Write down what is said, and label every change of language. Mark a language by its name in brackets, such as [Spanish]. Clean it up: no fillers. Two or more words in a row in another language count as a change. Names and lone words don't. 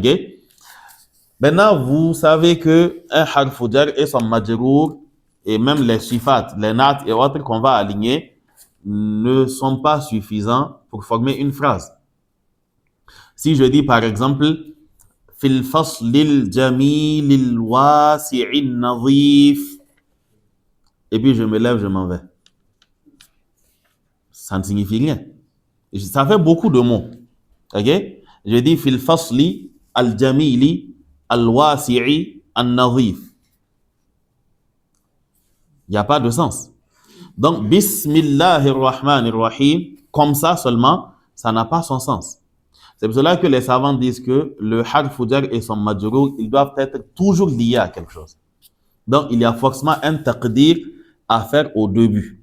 [French] Maintenant, vous savez que un [Arabic] حرف جر [French] et son majrour, et même les sifat, les nat et autres qu'on va aligner, ne sont pas suffisants pour former une phrase. Si je dis par exemple, [Arabic] في الفصل الجميل الواسع النظيف, [French] et puis je me lève, je m'en vais. Ça ne signifie rien. Ça fait beaucoup de mots. Ok? [Arabic] Je dis في الفصل الجميل الواسع النظيف. [French] Il n'y a pas de sens. Donc, [Arabic] بسم الله الرحمن الرحيم, [French] comme ça seulement, ça n'a pas son sens. C'est pour cela que les savants disent que le [Arabic] حرف جر [French] et son majrour, ils doivent être toujours liés à quelque chose. Donc, il y a forcément un taqdir à faire au début.